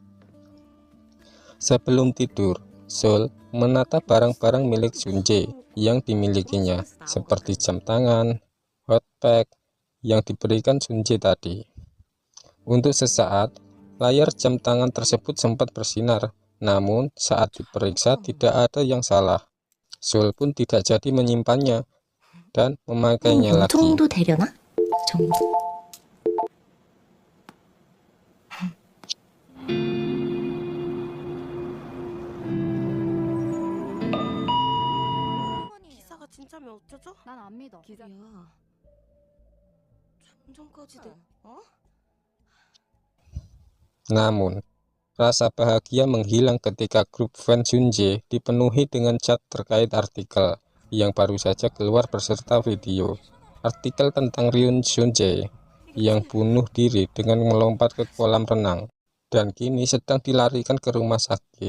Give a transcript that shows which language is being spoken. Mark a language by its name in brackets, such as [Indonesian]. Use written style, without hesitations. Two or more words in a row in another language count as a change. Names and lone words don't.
[Indonesian] Sebelum tidur, Sol menata barang-barang milik Sunjae yang dimilikinya, seperti jam tangan, hot pack yang diberikan Sunjae tadi. Untuk sesaat, layar jam tangan tersebut sempat bersinar, namun saat diperiksa tidak ada yang salah. Sol pun tidak jadi menyimpannya dan memakainya lagi. [Korean] 정도 되려나? 정도? 기사가 진짜면 어쩌죠? 난 안 믿어. 야, 정전까지 돼. [Indonesian] Namun, rasa bahagia menghilang ketika grup fans Sunjae dipenuhi dengan chat terkait artikel yang baru saja keluar beserta video. Artikel tentang Ryun Sunjae yang bunuh diri dengan melompat ke kolam renang dan kini sedang dilarikan ke rumah sakit.